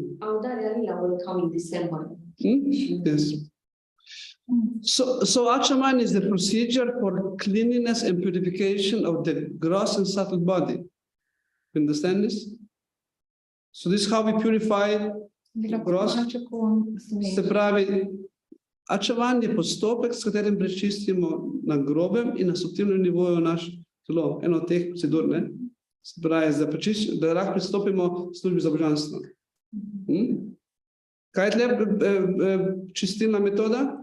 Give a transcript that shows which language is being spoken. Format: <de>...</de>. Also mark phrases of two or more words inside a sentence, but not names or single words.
<en>Oh, Daria will come in December. Yes. So Achaman is the procedure for cleanliness and purification of the gross and subtle body. You understand this? So this is how we purify gross.</en> <sl>Se pravi, Achaman je postopek, s katerim prečistimo na grobem in na subtilnem nivoju naš telo. Eno od teh procedur, se pravi, da lahko pristopimo službi za božanstvo. Kaj je tle čistilna metoda?</sl>